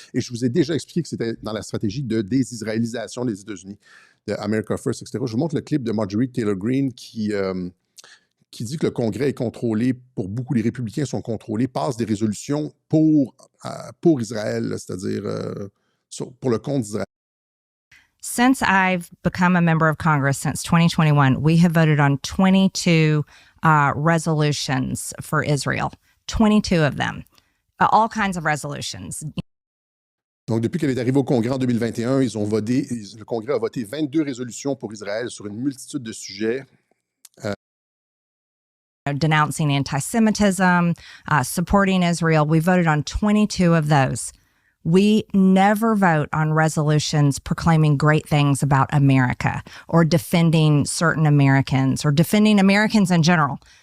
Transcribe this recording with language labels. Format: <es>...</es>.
<fr>Et je vous ai déjà expliqué que c'était dans la stratégie de désisraélisation des États-Unis, de America First, etc. Je vous montre le clip de Marjorie Taylor Greene qui dit que le Congrès est contrôlé, pour beaucoup, les républicains sont contrôlés, passent des résolutions pour Israël, c'est-à-dire pour le compte d'Israël.</fr> <en>Since I've become a member of Congress since 2021, we have voted on 22 resolutions for Israel, 22 of them, all kinds of resolutions.</en> <fr>Donc, depuis qu'elle est arrivée au Congrès en 2021, le Congrès a voté 22 résolutions pour Israël sur une multitude de sujets.</fr> <en>Denouncing anti-Semitism, supporting Israel. We voted on 22 of those. We never vote on resolutions proclaiming great things about America or defending certain Americans or defending Americans in general.</en>